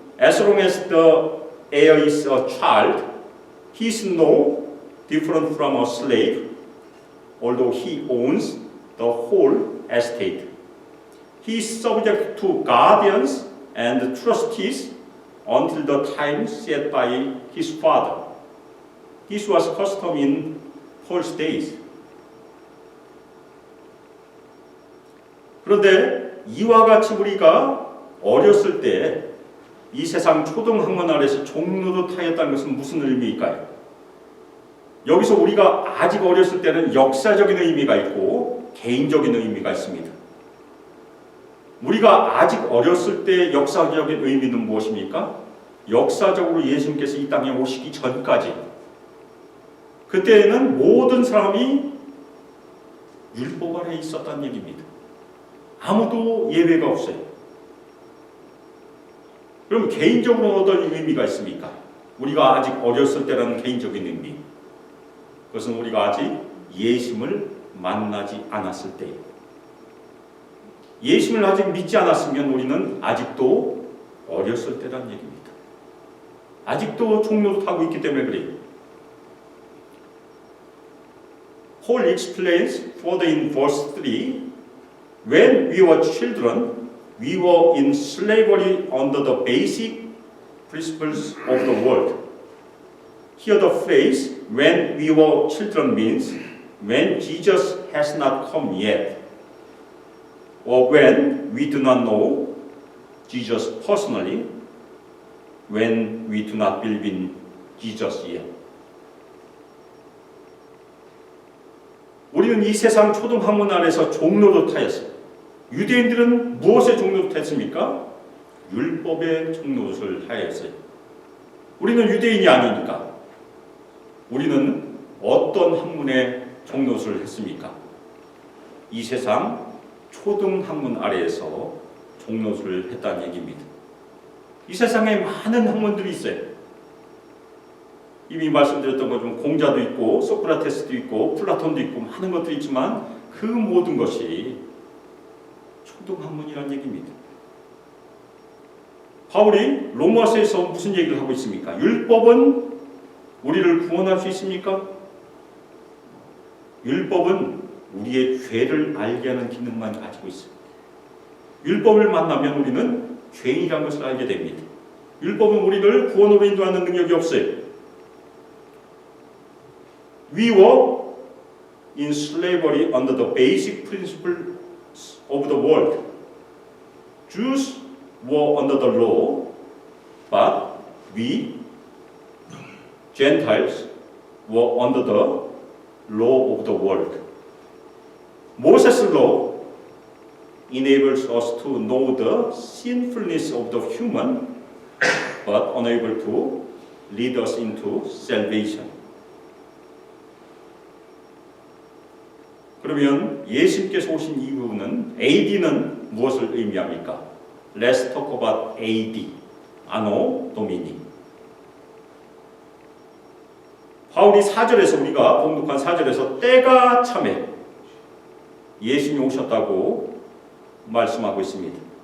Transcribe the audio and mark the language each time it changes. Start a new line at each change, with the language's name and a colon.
English: As long as the heir is a child, he is no different from a slave, although he owns the whole estate. He is subject to guardians and trustees until the time set by his father. This was custom in Paul's days.
Korean: 그런데 이와 같이 우리가 어렸을 때 이 세상 초등학문 아래서 종노릇하였다는 것은 무슨 의미일까요? 여기서 우리가 아직 어렸을 때는 역사적인 의미가 있고 개인적인 의미가 있습니다. 우리가 아직 어렸을 때 역사적인 의미는 무엇입니까? 역사적으로 예수님께서 이 땅에 오시기 전까지 그때는 모든 사람이 율법 아래 있었다는 얘기입니다. 아무도 예외가 없어요. 그럼 개인적으로 어떤 의미가 있습니까? 우리가 아직 어렸을 때라는 개인적인 의미. 그것은 우리가 아직 예수님을 만나지 않았을 때예요. 예수님을 아직 믿지 않았으면 우리는 아직도 어렸을 때라는 얘기입니다. 아직도 종노릇하고 있기 때문에 그래요.
English: Paul explains further in verse 3, when we were children, we were in slavery under the basic principles of the world. Here the phrase, when we were children means when Jesus has not come yet, or when we do not know Jesus personally, when we do not believe in Jesus yet.
Korean: 우리는 이 세상 초등학문 아래서 종노릇하였어요. 유대인들은 무엇에 종노릇했습니까? 율법의 종노릇을 하였어요. 우리는 유대인이 아니니까. 우리는 어떤 학문에 종노릇을 했습니까? 이 세상 초등학문 아래에서 종노릇을 했다는 얘기입니다. 이 세상에 많은 학문들이 있어요. 이미 말씀드렸던 것처럼 공자도 있고 소크라테스도 있고 플라톤도 있고 많은 것들이 있지만 그 모든 것이 초등학문이라는 얘기입니다. 바울이 로마서에서 무슨 얘기를 하고 있습니까? 율법은 우리를 구원할 수 있습니까? 율법은 우리의 죄를 알게 하는 기능만 가지고 있어요. 율법을 만나면 우리는 죄인이라는 것을 알게 됩니다. 율법은 우리를 구원으로 인도하는 능력이 없어요.
English: We were in slavery under the basic principles of the world. Jews were under the law, but we, Gentiles, were under the law of the world. Moses' law enables us to know the sinfulness of the human, but unable to lead us into salvation.
Korean: 그러면 예수님께서 오신 이유는 AD는 무엇을 의미합니까?
English: Let's talk about AD, Anno Domini.
Korean: 바울이 4절에서 우리가 봉독한 4절에서 때가 참에 예수님이 오셨다고 말씀하고 있습니다.